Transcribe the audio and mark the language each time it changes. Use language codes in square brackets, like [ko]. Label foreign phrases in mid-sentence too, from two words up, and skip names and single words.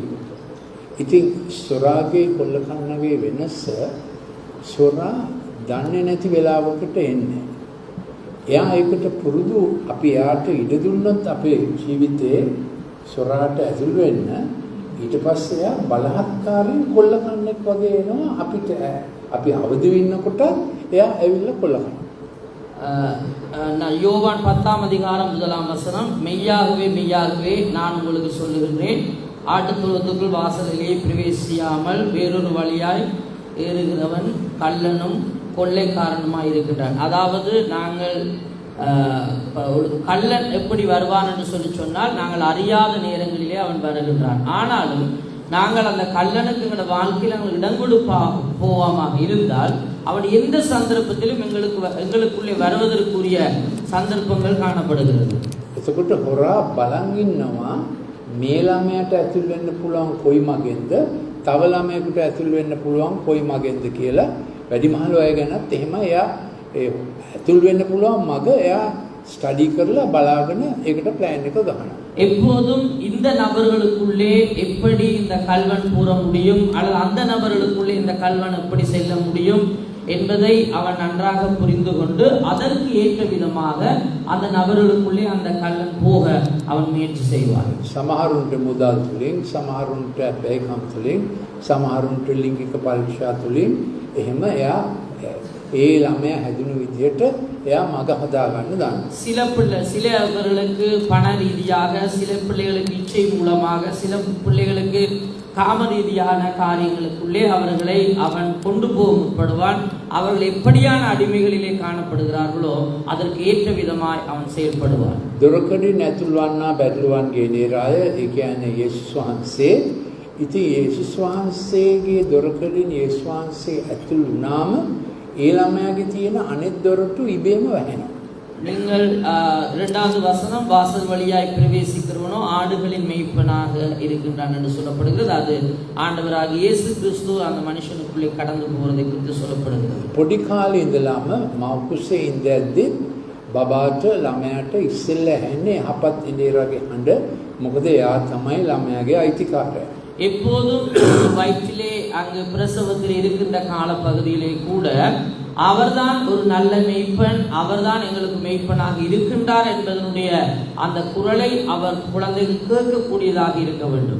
[si] ඉතින් සොරාගේ කොල්ලකන්නගේ වෙනස සොරා දන්නේ නැති වෙලාවකට එන්නේ. එයා ඒකට පුරුදු අපි යාට ඉඩ දුන්නොත් අපේ ජීවිතේ සොරාට ඇතුල් වෙන්න ඊට පස්සේ එයා බලහත්කාරයෙන් කොල්ලකන්නෙක් වගේ එනවා අපිට අපි අවදි වෙන්නකොට එයා ඇවිල්ලා කොල්ලකනවා. [ta] யோவான் 10ஆம் அதிகாரம் 1ஆம் வசனம் மெய்யாகவே மெய்யாகவே நான் உங்களுக்கு சொல்லுகிறேன் ஆட்டுத்தொழுவத்துக்குள் வாசலிலே பிரவேசியாமல் வேறொரு வழியாய் ஏறுகிறவன் கள்ளனும் கொள்ளைக்காரனுமாய் இருக்கின்றான். அதாவது நாங்கள் ஒரு கள்ளன் எப்படி வருவான் என்று சொல்லி சொன்னால் நாங்கள் அறியாத நேரங்களிலே அவன் வருகின்றான். ஆனாலும் நாங்கள் அந்த கள்ளனுக்கு எங்களோட வாழ்க்கையில் நாங்கள் இடங்கொடுப்பா போவாமாக இருந்தால் அவன் எந்த சந்தர்ப்பத்திலும் எங்களுக்குள்ளே வருவதற்குரிய சந்தர்ப்பங்கள் காணப்படுகிறது. [si] එතකොට හොරා බලන් ඉන්නවා මේ ළමයට ඇතුල් වෙන්න පුළුවන් කොයි මගෙන්ද තව ළමයෙකුට ඇතුල් වෙන්න පුළුවන් කොයි මගෙන්ද කියලා වැඩිමහල් අය ගැනත් එහෙම එයා ඇතුල් වෙන්න පුළුවන් මග එයා ஸ்டடி කරලා බලාගෙන ඒකට plan එක ගහනවා. [ta] எப்போதும் இந்த நபர்களுக்குள்ளே எப்படி இந்த கல்வன் கூற முடியும் அல்லது அந்த நபர்களுக்குள்ளே இந்த கல்வன் எப்படி செல்ல முடியும் என்பதை அவன் நன்றாக புரிந்து கொண்டு அதற்கு ஏற்ற விதமாக அந்த நபர்களுக்குள்ளே அந்த கள்ளன் போக அவன் முயற்சி செய்வான். [si] සමහරුන්ට මුදල් තුලින් සමහරුන්ට බැංකම් තුලින් සමහරුන්ට ලිංගික පරීක්ෂා තුලින් එහෙම එයා ඒ ළමයා හැදුණු විදියට එයා මග හදා ගන්න දානවා. [ta] சிலவர்களுக்கு பண ரீதியாக சில பிள்ளைகளுக்கு இச்சை மூலமாக சில பிள்ளைகளுக்கு காம ரீதியான காரியங்களுக்குள்ளே அவர்களை அவன் கொண்டு போக முற்படுவான். அவர்கள் எப்படியான அடிமைகளிலே காணப்படுகிறார்களோ அதற்கு ஏற்ற விதமாய் அவன் செயல்படுவான். [si] දොරකඩින් ඇතුල් වන්නා බැටළුවන්ගේ නේරාය ඒ කියන්නේ යේසුස් වහන්සේ. ඉතින් යේසුස් වහන්සේගේ දොරකඩින් යේසුස් වහන්සේ ඇතුල් වුණාම ඒ ළමයාගේ තියෙන අනෙක් දොරටු ඉබේම වැහෙනවා. [ta] நீங்கள் இரண்டாவது வசனம் வாசல் வழியாய் பிரவேசிக்கிறவனோ ஆடுகளின் மேய்ப்பனாக இருக்கின்றான் என்று சொல்லப்படுகிறது. அது ஆண்டவராகிய இயேசு கிறிஸ்து அந்த மனுஷனுக்குள்ளே கடந்து போவதை குறித்து சொல்லப்படுகிறது. [si] පොඩි කාලේ ඉඳලාම මව්කුසේ ඉඳද්දි බබාට ළමයාට ඉස්සෙල්ලා ඇහෙන්නේ යහපත් ඉඳේරගේ හඬ. මොකද එයා තමයි ළමයාගේ අයිතිකාරයා. [ta] எப்போதும் வயிற்றிலே அங்கு பிரசவத்தில் இருக்கின்ற கால பகுதியிலே கூட அவர்தான் ஒரு நல்ல மெய்ப்பன், அவர்தான் எங்களுக்கு மெய்ப்பனாக இருக்கின்றார் என்பதனுடைய அந்த குரலை அவர் குழந்தைகள் கேட்கக்கூடியதாக இருக்க வேண்டும்.